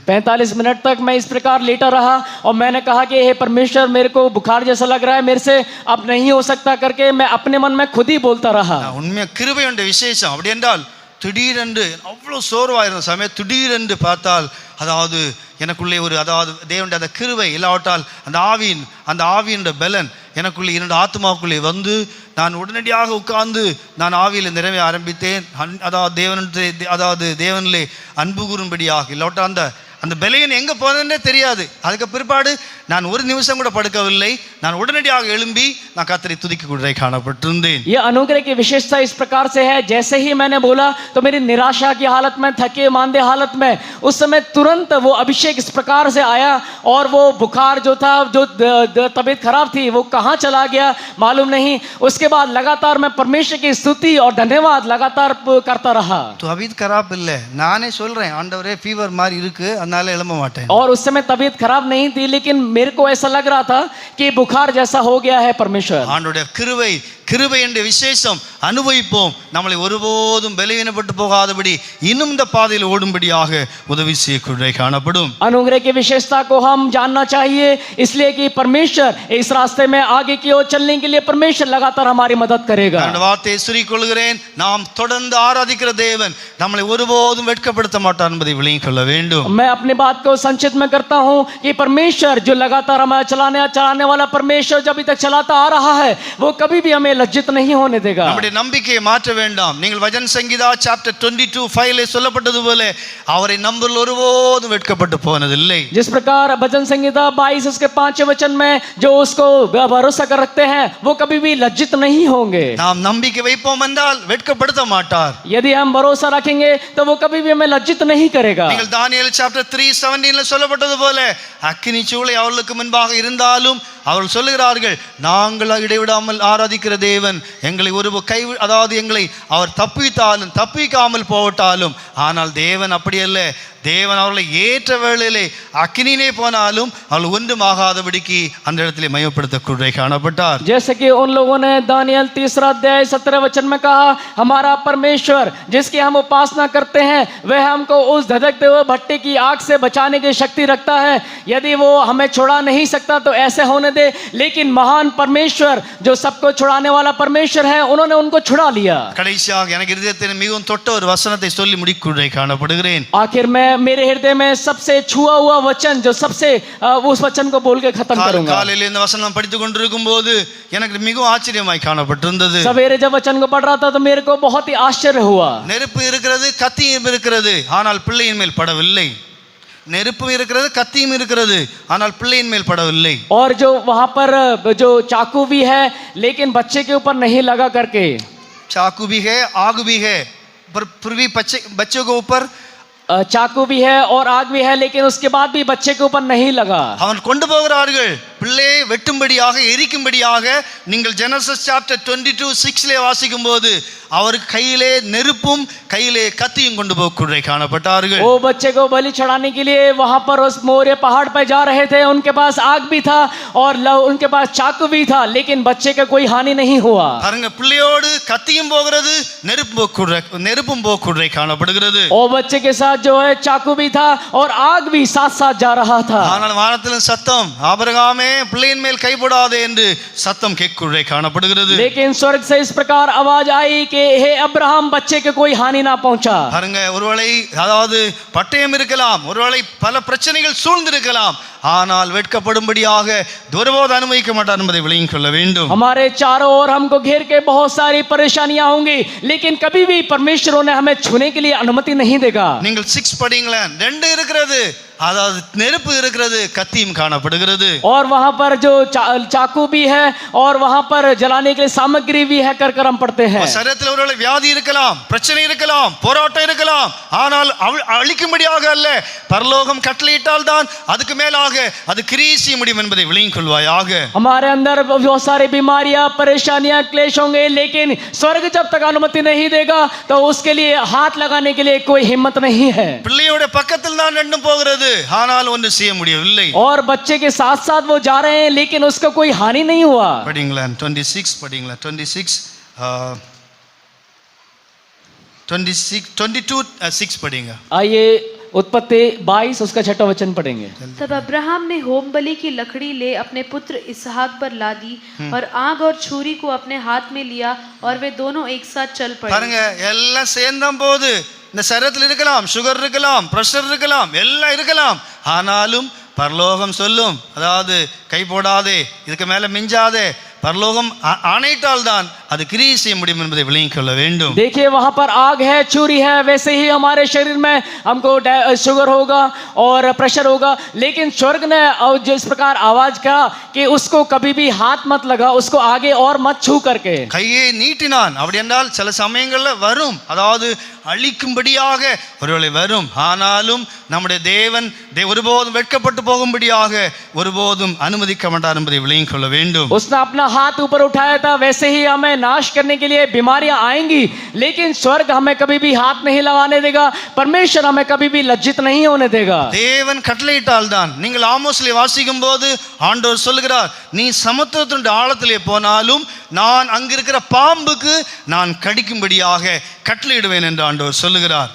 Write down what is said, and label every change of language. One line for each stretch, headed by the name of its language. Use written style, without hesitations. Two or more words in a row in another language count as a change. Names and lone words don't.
Hindi: 45 मिनट तक मैं इस प्रकार लेटा रहा और मैंने कहा कि हे परमेश्वर मेरे को बुखार जैसा लग रहा है, मेरे से अब नहीं हो सकता करके मैं अपने मन में खुद ही बोलता रहा.
Tamil: உண்மையா கிருபையுடைய விசேஷம் அப்படி என்றால், திடீரென்று அவ்வளோ சோர்வாயிருந்த சமயம் திடீரென்று பார்த்தால் அதாவது எனக்குள்ளே ஒரு அதாவது தேவனுடைய அந்த கிருபை இல்லாவிட்டால் அந்த ஆவியின் பலன் எனக்குள்ளே 2 ஆத்மாவுக்குள்ளே வந்து நான் உடனடியாக உட்கார்ந்து நான் ஆவியில் நிறைவே ஆரம்பித்தேன். அதாவது தேவனிலே அன்பு கூறும்படியாக இல்லாவிட்டால் அந்த பலன் எங்கே போனதுன்னே தெரியாது. அதுக்கு பிற்பாடு நான் ஒரு நிமிஷம் கூட படுக்கவில்லை, நான் உடனடியாக எழும்பி நான் கர்த்தரை துதிக்க காணப்பட்டிருந்தேன்.
Hindi: ये अनुग्रह की विशेषता इस प्रकार से है, जैसे ही मैंने बोला तो मेरी निराशा की हालत में, थके मांदे हालत में, उस समय तुरंत वो अभिषेक इस प्रकार से आया और वो बुखार जो था, जो तबीयत खराब थी, वो कहाँ चला गया मालूम नहीं. उसके बाद लगातार मैं परमेश्वर की स्तुति और धन्यवाद लगातार करता रहा. तो अभी खराब
Tamil: இல்லை, நானே சொல்றேன், ஆண்டவரே ஃபீவர் மாதிரி இருக்கு, அதனால எழும்ப மாட்டேன்.
Hindi: और उस समय तबीयत खराब नहीं थी, लेकिन मेरे को ऐसा लग रहा था कि बुखार जैसा हो गया है परमेश्वर।
Tamil: ஆண்டவருடைய கிருபை என்ற விசேஷம் அனுபவிப்போம். நம்மளை ஒருபோதும் பலவீனப்பட்டு போகாதபடி இன்னும் இந்த பாதையில் ஓடும்படியாக உதவி செய்யக்கூடிய காணப்படும்.
Hindi: अनुग्रह की विशेषता को हम जानना चाहिए, इसलिए कि परमेश्वर इस रास्ते में आगे की ओर चलने के लिए परमेश्वर लगातार हमारी मदद करेगा।
Tamil: அந்த வார்த்தையை சொல்லிக்கொள்கிறேன். நாம் தொடர்ந்து ஆராதிக்கிற தேவன் நம்மளை ஒருபோதும் வெட்கப்படுத்த மாட்டார் என்பதை விளங்கிக் கொள்ள வேண்டும்.
Hindi: मैं अपनी बात को संक्षिप्त में करता हूँ कि परमेश्वर जो लगातार हमें चलाने वाला परमेश्वर जब तक चलाता आ रहा है, वो कभी भी हमें लज्जित नहीं होने देगा।
Tamil: நம்முடைய நம்பிக்கையை மாற்ற வேண்டாம். நீங்கள் வசன சங்கீதா சாப்டர் 22:5 சொல்லப்பட்டது போல அவரை நம்புதல் ஒருபோதும் வெட்கப்பட்டு போனதில்லை.
Hindi: जिस प्रकार भजन संहिता 22 उसके 5 वचन में जो उसको भरोसा कर रखते हैं वो कभी भी लज्जित नहीं होंगे।
Tamil: நாம் நம்பிக்கை வைப்போம் என்றால் வெட்கப்படுத்த மாட்டார்.
Hindi: यदि हम भरोसा रखेंगे तो वो कभी भी हमें लज्जित नहीं करेगा।
Tamil: நீங்கள் தானியேல் சாப்டர் 3:17 சொல்லப்பட்டது போல அக்கினி சூளை அவர்களுக்கு முன்பாக இருந்தாலும் அவர்கள் சொல்லுகிறார்கள், நாங்கள் இடைவிடாமல் ஆராதிக்கிற தேவன் எங்களை எங்களை அவர் தப்பித்தாலும் தப்பிக்காமல் போகட்டாலும், ஆனால் தேவன் அப்படி அல்ல. தேவன் அவர்களை ஏற்ற வேளையிலே அக்கினியிலே போனாலும் அவள் ஒன்றும் ஆகாதபடிக்கு அந்த இடத்திலே மயப்படுத்தக்கூடிய காணப்பட்டார்.
Hindi: जैसे कि उन लोगों ने दानियल 3:17 वचन में कहा, हमारा परमेश्वर जिसकी हम उपासना करते हैं वह हमको उस धधकते हुए भट्टे की आग से बचाने की शक्ति रखता है। यदि वो हमें छुड़ा नहीं सकता तो ऐसे होने दे, लेकिन महान परमेश्वर जो सबको छुड़ाने वाला परमेश्वर है, उन्होंने उनको छुड़ा लिया।
Tamil: கடைசியாக எனக்கு இதயத்தில் மிகவும் தொட்ட ஒரு வசனத்தை சொல்லி முடிக்க காணப்படுகிறேன்.
Hindi: आखिर में मेरे हृदय में सबसे छुआ हुआ वचन जो सबसे उस वचन को बोल के खत्म करूंगा।
Tamil: காலையில இந்த வசனம் படித்துக் கொண்டிருக்கும் போது எனக்கு மிகவும் ஆச்சரியமாய் காணப்பட்டிருந்தது.
Hindi: सवेरे जब वचन को पढ़ रहा था तो मेरे को बहुत ही आश्चर्य हुआ।
Tamil: நெருப்பு இருக்கிறது, கத்தியும் இருக்கிறது, ஆனால் பிள்ளையின் மேல் படவில்லை. நெருப்பு இருக்கிறது, கத்தியும் இருக்கிறது, ஆனால் பிள்ளையின் மேல் படவில்லை.
Hindi: और जो वहां पर जो चाकू भी है लेकिन बच्चे के ऊपर नहीं लगा करके, चाकू भी है, आग भी है, पर फिर भी बच्चों के ऊपर चाकू भी है और आग भी है, लेकिन उसके बाद भी बच्चे के ऊपर नहीं लगा।
Tamil: அவன் கொண்டு போகிறார்கள் பிள்ளையை வெட்டும்படியாக, எரிக்கும்படியாக. நீங்கள் ஜெனசிஸ் சாப்டர் 22:6 வாசிக்கும் போது அவருக்கு கையிலே நெருப்பும் கையிலே கத்தியும் கொண்டு போய் காணப்பட்டார்கள்.
Hindi: वो बच्चे को बलि चढ़ाने के लिए वहां पर उस मोरिया पहाड़ पर जा रहे थे। उनके पास आग भी था और उनके पास चाकू भी था, लेकिन बच्चे का कोई हानि नहीं हुआ।
Tamil: பாருங்க, பிள்ளையோடு கத்தியும் போகிறது, நெருப்பும் போய் காணப்படுகிறது.
Hindi: और बच्चे के साथ जो है चाकू भी था और आग भी साथ साथ जा रहा था।
Tamil: ஆனால் வானத்திலும் சத்தம், ஆபிரகாமே பிள்ளையின் மேல் கை போடாதே என்று சத்தம் கேட்குறே காணப்படுகிறது.
Hindi: लेकिन स्वर्ग से इस प्रकार आवाज आई कि हे अब्राहम, बच्चे के कोई हानि ना पहुंचा।
Tamil: பாருங்க, ஒருவேளை அதாவது பட்டயம் இருக்கலாம், ஒருவேளை பல பிரச்சனைகள் சூழ்ந்திருக்கலாம், ஆனால் வெட்கப்படும்படியாக துர்போத அனுமதிக்க மாட்டார் என்பதை விளங்கிக் கொள்ள வேண்டும்.
Hindi: हमारे चारों ओर हमको घेर के बहुत सारी परेशानियां होंगी, लेकिन कभी भी परमेश्वर ने हमें छूने के लिए अनुमति नहीं देगा।
Tamil: நீங்கள் 6 படிங்களேன், 2 இருக்கிறது, அதாவது நெருப்பு இருக்கிறது, கத்தியும் காணப்படுகிறது.
Hindi: और वहां पर जो चाकू भी है और वहां पर जलाने के लिए सामग्री भी है कर हम पढ़ते हैं।
Tamil: சரீரத்தில் ஒருவேளை வியாதி இருக்கலாம், பிரச்சனை இருக்கலாம், போராட்டம் இருக்கலாம், ஆனால் அழிக்கும்படியாக அல்ல, பரலோகம் கட்டளையிட்டால் தான் அதுக்கு மேலாக அது கிரியை செய்ய முடியும் என்பதை விளங்கிக் கொள்வாயாக.
Hindi: हमारे अंदर बहुत सारी बीमारियां, परेशानियां, क्लेश होंगे, लेकिन स्वर्ग जब तक अनुमति नहीं देगा तो उसके लिए हाथ लगाने के लिए कोई हिम्मत नहीं है।
Tamil: பிள்ளையோட பக்கத்தில் தான் ரெண்டும் போகிறது, ஆனால் ஒன்று செய்ய முடியவில்லை.
Hindi: और बच्चे के साथ साथ वो जा रहे हैं, लेकिन उसका कोई हानि नहीं हुआ।
Tamil: படிங்களா 26 படிங்களா 22:6 படிங்க.
Hindi: आइए उत्पत्ति 22 उसका 6वां वचन पढ़ेंगे। तब अब्राहम ने होम बलि की लकड़ी ले अपने पुत्र इसहाक पर ला दी और आग और छुरी को अपने हाथ में लिया और वे दोनों एक साथ चल पड़े।
Tamil: பாருங்க, எல்லாம் சேர்ந்தம் போது இந்த சரீரத்தில் இருக்கலாம், சுகர் இருக்கலாம், பிரஷர் இருக்கலாம், எல்லாம் இருக்கலாம், ஆனாலும் பரலோகம் சொல்லும், அதாவது கை போடாதே, இதுக்கு மேல மிஞ்சாதே, பரலோகம் ஆணையிட்டால் தான் அது கிரியை செய்ய முடியும் என்பதை விளங்கிக் கொள்ள வேண்டும்.
Hindi: देखिए वहां पर आग है, छुरी है, वैसे ही हमारे शरीर में हमको शुगर होगा और प्रेशर होगा, लेकिन स्वर्ग ने जो इस प्रकार आवाज कहा कि उसको कभी भी हाथ मत लगा, उसको आगे और मत छू करके।
Tamil: கையை நீட்டினான். அப்படி என்றால் சில சமயங்கள்ல வரும், அதாவது அழிக்கும்படியாக ஒருவேளை வரும். ஆனாலும் நம்முடைய தேவன் ஒருபோதும் வெட்கப்பட்டு போகும்படியாக ஒருபோதும் அனுமதிக்க மாட்டார் என்பதை விளங்கிக் கொள்ள வேண்டும்.
Hindi: उसने अपना हाथ ऊपर उठाया था, वैसे ही हमें नाश करने के लिए बीमारियां आएंगी, लेकिन स्वर्ग हमें कभी भी हाथ नहीं लगाने देगा. परमेश्वर हमें कभी भी लज्जित नहीं होने देगा.
Tamil: தேவன் கட்டளையிட்டால் தான். நீங்கள் ஆமோஸ்ல வாசிக்கும் போது ஆண்டவர் சொல்கிறார், நீ சமுத்திரத்தின் ஆழத்திலே போனாலும் நான் அங்கிருக்கிற பாம்புக்கு நான் கடிக்கும்படியாக கட்டளையிடுவேன் என்று ஆண்டவர் சொல்லுகிறார்.